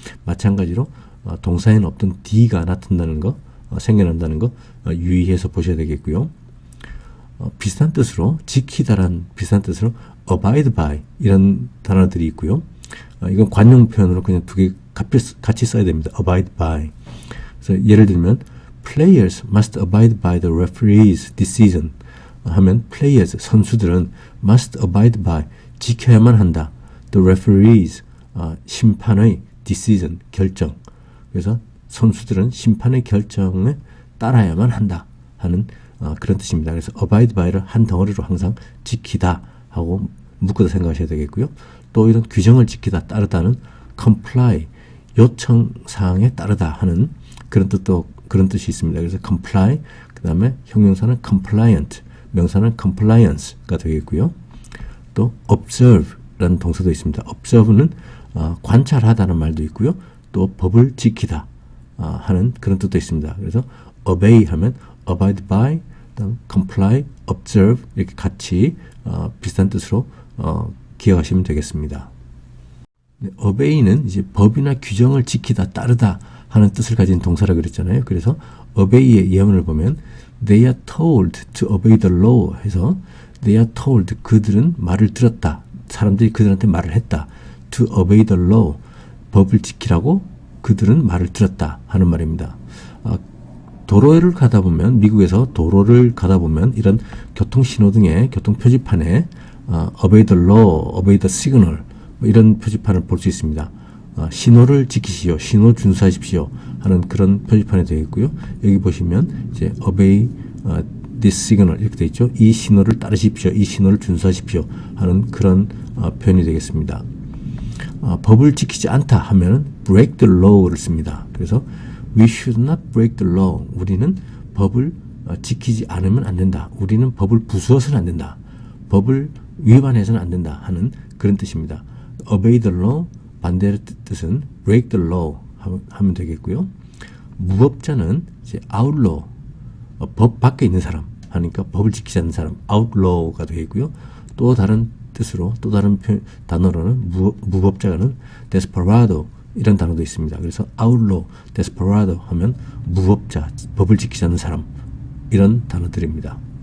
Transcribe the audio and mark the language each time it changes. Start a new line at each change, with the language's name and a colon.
Korean: 마찬가지로 동사에는 없던 D가 나타나는 거, 생겨난다는 거 유의해서 보셔야 되겠고요. 비슷한 뜻으로 지키다란 비슷한 뜻으로 abide by 이런 단어들이 있고요. 이건 관용 표현으로 그냥 두 개 같이 써야 됩니다. abide by. 그래서 예를 들면
English: players must abide by the referee's decision
Korean: 하면
English: players,
Korean: 선수들은
English: must abide by,
Korean: 지켜야만 한다.
English: the referee's,
Korean: 심판의
English: decision,
Korean: 결정. 그래서 선수들은 심판의 결정에 따라야만 한다 하는 그런 뜻입니다. 그래서 abide by를 한 덩어리로 항상 지키다 하고 묶어서 생각하셔야 되겠고요. 또 이런 규정을 지키다, 따르다는 comply, 요청사항에 따르다 하는 그런 뜻이 있습니다. 그래서 comply, 그 다음에 형용사는 compliant, 명사는 compliance가 되겠고요. 또 observe라는 동사도 있습니다. observe는 관찰하다는 말도 있고요. 또 법을 지키다 하는 그런 뜻도 있습니다. 그래서 obey 하면 abide by, comply, observe 이렇게 같이 비슷한 뜻으로 기억하시면 되겠습니다. obey는 이제 법이나 규정을 지키다, 따르다 하는 뜻을 가진 동사라고 그랬잖아요. 그래서 obey의 예문을 보면
English: they are told to obey the law
Korean: 해서
English: they are told,
Korean: 그들은 말을 들었다. 사람들이 그들한테 말을 했다.
English: to obey the law,
Korean: 법을 지키라고 그들은 말을 들었다 하는 말입니다. 도로를 가다 보면, 미국에서 도로를 가다 보면 이런 교통신호등의 교통표지판에
English: obey the law, obey the signal
Korean: 이런 표지판을 볼 수 있습니다. 신호를 지키시오, 신호 준수하십시오 하는 그런 표지판이 되어 있고요. 여기 보시면 이제
English: obey this signal
Korean: 이렇게 되어 있죠. 이 신호를 따르십시오, 이 신호를 준수하십시오 하는 그런 표현이 되겠습니다. 법을 지키지 않다 하면
English: break the law
Korean: 를 씁니다.
English: 그래서 we should not break the law,
Korean: 우리는 법을 지키지 않으면 안 된다. 우리는 법을 부수어서는 안 된다. 법을 위반해서는 안 된다 하는 그런 뜻입니다.
English: obey the law,
Korean: 반대의 뜻은
English: break the law
Korean: 하면 되겠고요. 무법자는 이제 outlaw, 법 밖에 있는 사람 하니까 법을 지키지 않는 사람, outlaw가 되겠고요. 또 다른 뜻으로, 또 다른 단어로는 무법자는 desperado 이런 단어도 있습니다. 그래서 outlaw, desperado 하면 무법자, 법을 지키지 않는 사람 이런 단어들입니다.